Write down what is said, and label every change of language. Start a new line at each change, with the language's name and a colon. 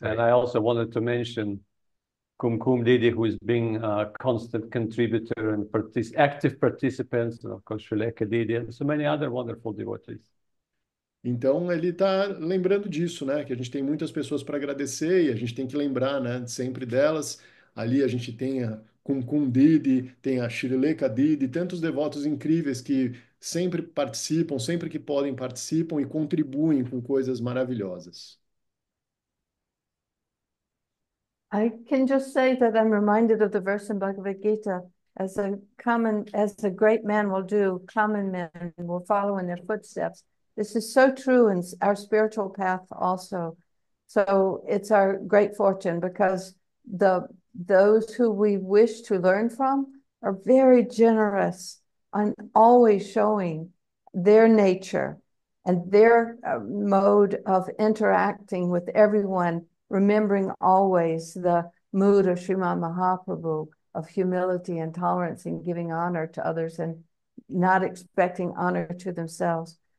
English: And I also wanted to mention Kumkum Didi, who is being a constant contributor and active participants, and of course, Srileka Didi, and so many other wonderful devotees.
Portuguese: Então ele está lembrando disso, né? Que a gente tem muitas pessoas para agradecer e a gente tem que lembrar, né? Sempre delas. Ali a gente tem a Kumkum Didi, tem a Shrileka Didi, tantos devotos incríveis que sempre participam, sempre que podem participam e contribuem com coisas maravilhosas.
English: I can just say that I'm reminded of the verse in Bhagavad Gita, as a great man will do, common men will follow in their footsteps. This is so true in our spiritual path also. So it's our great fortune because those who we wish to learn from are very generous and always showing their nature and their mode of interacting with everyone, remembering always the mood of Srimad Mahaprabhu of humility and tolerance and giving honor to others and not expecting honor to themselves.